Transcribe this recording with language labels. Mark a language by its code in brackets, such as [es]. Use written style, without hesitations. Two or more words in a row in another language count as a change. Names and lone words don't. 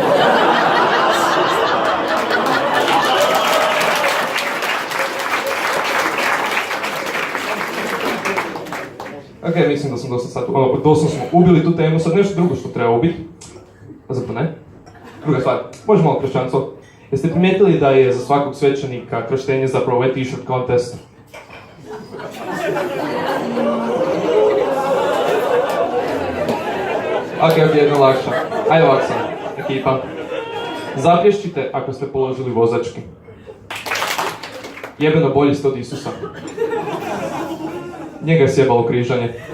[hr] Ok, mislim da sam dosta sad, doslovno smo ubili tu temu, sad nešto drugo što treba ubiti. A zapravo ne? Druga stvar, može malo kršćanstvo. Jeste primijetili da je za svakog svećenika krštenje zapravo ovaj [en] t-shirt contest? [hr] Ok, jedna lakša. Ajde ovak sam, ekipa. Zaplješćite ako ste položili vozački. Jebeno bolji ste od Isusa. Njega je sjebalo križanje.